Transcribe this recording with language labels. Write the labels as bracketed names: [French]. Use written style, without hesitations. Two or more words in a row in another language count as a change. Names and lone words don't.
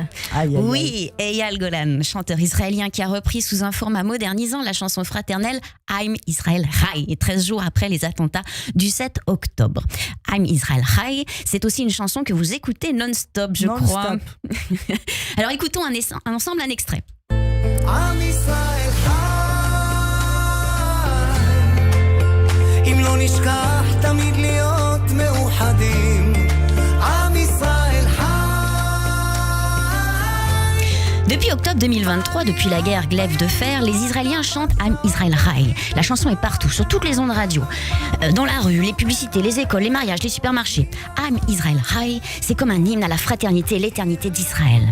[French] Oui, Eyal Golan, chanteur israélien qui a repris sous un format modernisant la chanson fraternelle I'm Israel Chai, 13 jours après les attentats du 7 octobre. I'm Israel Chai, c'est aussi une chanson que vous écoutez non-stop, je crois. Alors écoutons ensemble un extrait. [Hebrew] עם ישראל חי, אם לא נשכח תמיד להיות מאוחדים. עם ישראל חי. [French] Depuis octobre 2023, depuis la guerre glaive de fer, les Israéliens chantent [Hebrew] עם ישראל חי. [French] La chanson est partout, sur toutes les ondes radio, dans la rue, les publicités, les écoles, les mariages, les supermarchés. [Hebrew] עם ישראל חי, [French] c'est comme un hymne à la fraternité et l'éternité d'Israël.